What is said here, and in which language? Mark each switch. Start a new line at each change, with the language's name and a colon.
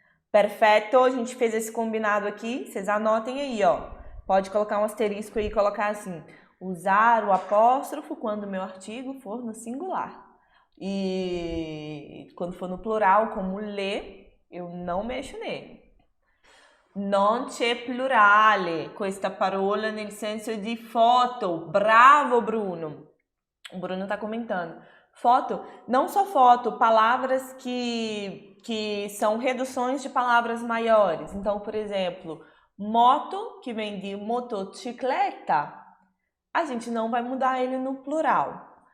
Portuguese: Perfeito, a gente fez esse combinado aqui, vocês anotem aí, ó. Pode colocar um asterisco aí e colocar assim, usar o apóstrofo quando o meu artigo for no singular. E quando for no plural, como le, eu não mexo nele.
Italian: Non c'è plurale questa parola nel senso di foto.
Portuguese: Bravo, Bruno! O Bruno está comentando. Foto, não só foto, palavras que são reduções de palavras maiores. Então, por exemplo, moto, que vem de motocicleta, a gente não vai mudar ele no plural.